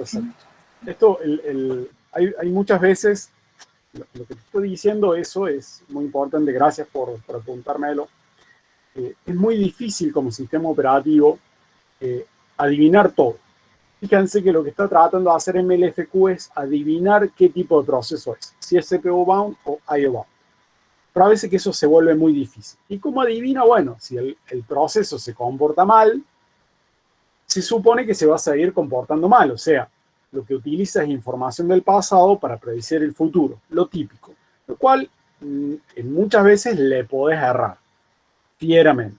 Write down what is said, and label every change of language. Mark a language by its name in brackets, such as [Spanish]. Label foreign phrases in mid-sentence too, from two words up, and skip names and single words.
[Spanish] Esto, hay muchas veces, lo que te estoy diciendo, eso es muy importante, gracias por apuntármelo. Es muy difícil como sistema operativo adivinar todo. Fíjense que lo que está tratando de hacer MLFQ es adivinar qué tipo de proceso es, si es [English] CPU bound [Spanish] o [English] IO bound. [Spanish] Pero a veces que eso se vuelve muy difícil. ¿Y cómo adivina? Bueno, si el proceso se comporta mal, se supone que se va a seguir comportando mal. O sea, lo que utiliza es información del pasado para predecir el futuro, lo típico. Lo cual muchas veces le podés errar, fieramente.